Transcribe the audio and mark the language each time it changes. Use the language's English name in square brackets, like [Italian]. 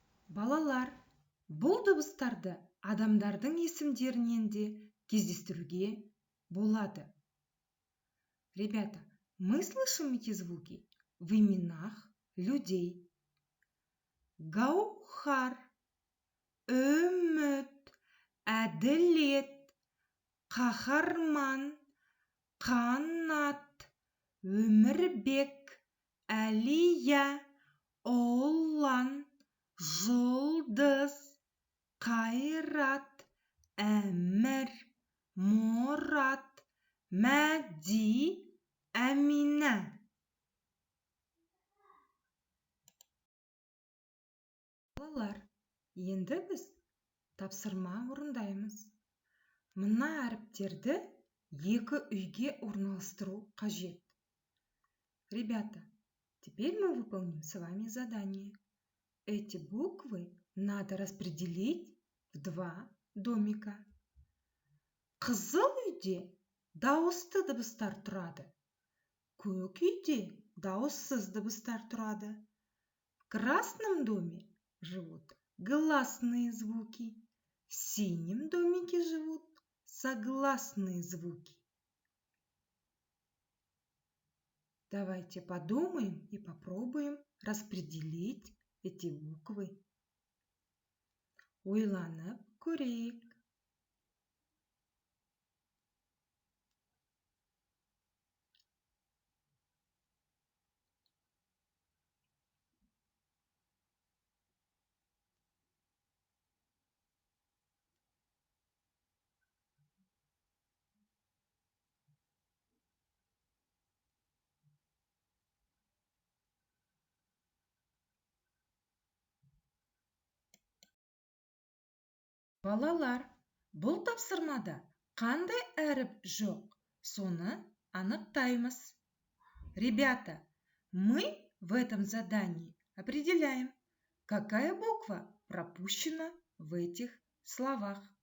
[Kazakh] Балалар, бұл дыбыстарды адамдардың есімдерінен де кездестіруге болады. [Russian] Ребята, мы слышим эти звуки в именах людей. [Kazakh] Гаухар, үміт, әділет, қаһарман, қанат, өмірбек, әлия, ұлан, жұлдыз, қайрат, әмір, мұрат, мәди, әмина. Балалар, енді біз тапсырма орындаймыз. Мына әріптерді екі үйге орналастыру қажет. [Russian] Ребята, теперь мы выполним с вами задание. Эти буквы надо распределить в 2 домика. [Kazakh] Қызыл үйде дауысты дыбыстар тұрады. Көк үйде дауыссыз дыбыстар тұрады. [Russian] В красном доме живут гласные звуки. В синем домике живут согласные звуки. Давайте подумаем и попробуем распределить эти буквы. [Kazakh] Ойланып көрейік. Балалар, бұл тапсырмада қандай әріп жоқ, соны анықтаймыз. [Russian] Ребята, мы в этом задании определяем, какая буква пропущена в этих словах.